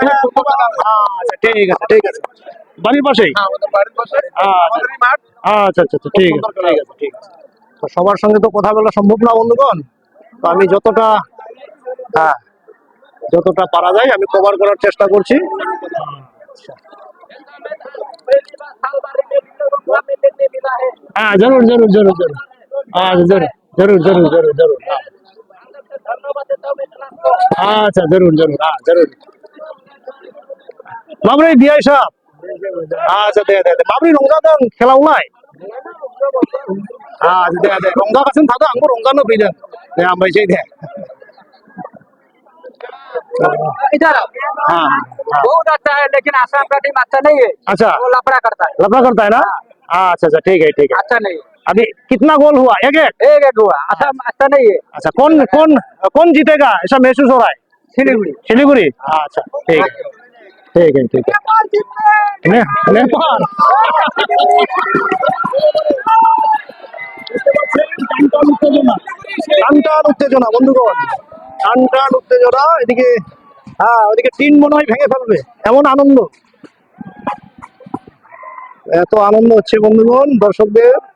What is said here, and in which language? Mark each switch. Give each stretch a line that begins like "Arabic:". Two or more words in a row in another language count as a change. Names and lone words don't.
Bangla: আচ্ছা ঠিক আছে ঠিক আছে। বাড়ির পাশেই? আচ্ছা আচ্ছা আচ্ছা, ঠিক আছে ঠিক আছে ঠিক আছে। তো সবার সঙ্গে তো কথা বলা সম্ভব না বন্ধুগণ, তো আমি যতটা পারা যায় আমি কভার করার চেষ্টা করছি।
Hindi: जरूर जरूर जरूर जरूर, जरूर जरूर जरूर जरूर जरूर। अच्छा जरूर जरूर, जरूर।
Bodo: माबोरै बियाय साहब? अच्छा दे दे दे। माबोरै रंजादों खेलायावलाय? दे दे, रंजागासिनो थादों, आंबो रंजानो फैदों। दे हामबायसै दे।
Hindi: इधर बहुत अच्छा है, लेकिन आसाम का टीम अच्छा नहीं है। अच्छा, वो लफड़ा करता है। लफड़ा करता है ना? अच्छा अच्छा, ठीक है ठीक है। अच्छा नहीं है। अभी कितना गोल हुआ? एक एक? एक एक हुआ। आसाम अच्छा नहीं है। अच्छा, कौन कौन कौन जीतेगा ऐसा महसूस हो रहा है? सिलीगुड़ी। सिलीगुड़ी? अच्छा ठीक है ठीक है ठीक है।
Bangla: नेपाल টান উত্তেজনা বন্ধুগণ, টান উত্তেজনা। এদিকে ওদিকে টিন মনে হয় ভেঙে ফেলবে, এমন আনন্দ, এত আনন্দ হচ্ছে বন্ধুগণ দর্শকদের।